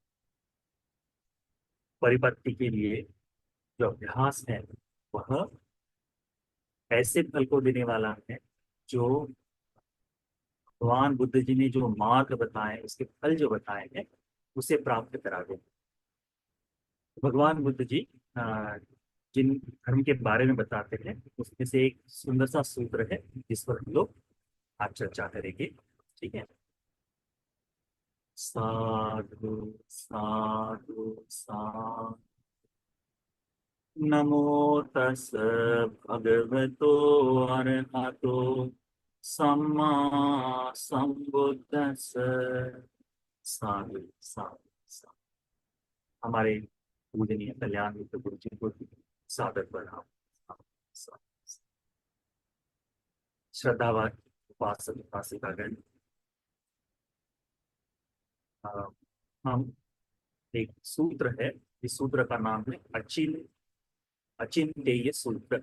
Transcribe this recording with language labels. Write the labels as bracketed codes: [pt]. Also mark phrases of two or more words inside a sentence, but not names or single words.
[hi] परिपत्ति के लिए जो अभ्यास है वह ऐसे फल को देने वाला है जो भगवान बुद्ध जी ने जो मार्ग बताए, उसके फल जो बताए हैं, उसे प्राप्त करा दे। भगवान बुद्ध जी आ, जिन धर्म के बारे में बताते हैं उसमें से एक सुंदर सा सूत्र है जिस पर हम लोग आज चर्चा करेंगे। ठीक है। [pi] साधु साधु साधु। नमो तस् भगवतो अरहतो सम्मा संबुद्धस्स। साधु साधु साधु। [hi] हमारे पूजनीय कल्याण मित्र गुरु जी को सादर प्रणाम। श्रद्धावान उपासक उपासिकागण, अ, हम एक सूत्र है, इस सूत्र का नाम है अचिंतेय सूत्र।